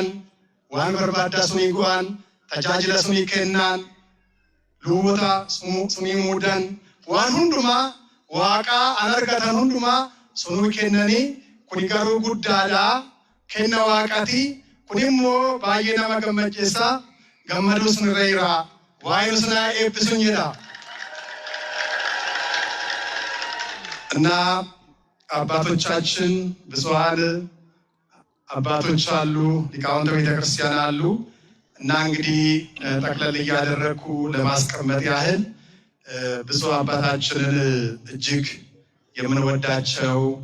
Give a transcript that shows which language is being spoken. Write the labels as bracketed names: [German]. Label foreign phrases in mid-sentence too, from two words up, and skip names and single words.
[Oromo] waan barbaaddaa sunii go'an tajaajila sunii kennan luboota sunii muudan waan hundumaa waaqaa an argatan hundumaa sunuu kennanii kuni garuu guddaadha kenna waaqaati kun immoo baay'ee nama gammachiisa gammaduu sunirra jira waa'ee sunaa eebbisuun jedha. [Amharic] እና አባቶቻችን ብዙሃን አባቶች አሉ ሊቃውንተ ቤተክርስቲያን አሉ እና እንግዲህ ጠቅለል እያደረኩ ለማስቀመጥ ያህል ብዙ አባታችንን እጅግ የምንወዳቸው